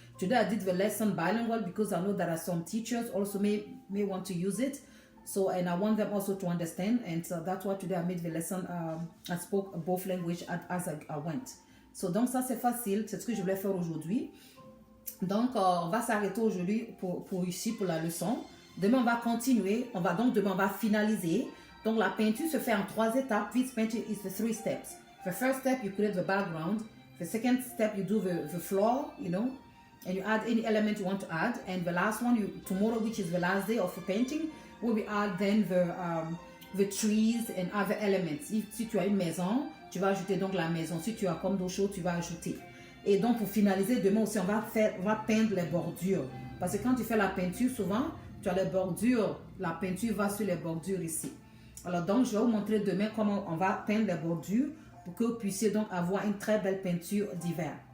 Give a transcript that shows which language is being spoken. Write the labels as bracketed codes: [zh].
[en] Today I did the lesson bilingual because I know there are some teachers also may want to use it. So, and I want them also to understand, and so that's why today I made the lesson, I spoke both languages as I went. [fr] So, donc ça c'est facile, c'est ce que je voulais faire aujourd'hui. Donc, on va s'arrêter aujourd'hui pour la leçon. Demain, on va continuer, demain, on va finaliser. Donc, la peinture se fait en 3 étapes. [en] This painting is the 3 steps. The first step, you create the background. The second step, you do the floor, you know, and you add any element you want to add. And the last one, tomorrow, which is the last day of the painting, will be add then the trees and other elements. [fr] Si tu as une maison, tu vas ajouter donc la maison. Si tu as comme d'autres choses, tu vas ajouter. Et donc pour finaliser, demain aussi, on va peindre les bordures. Parce que quand tu fais la peinture, souvent, tu as les bordures. La peinture va sur les bordures ici. Alors donc, je vais vous montrer demain comment on va peindre les bordures pour que vous puissiez donc avoir une très belle peinture d'hiver.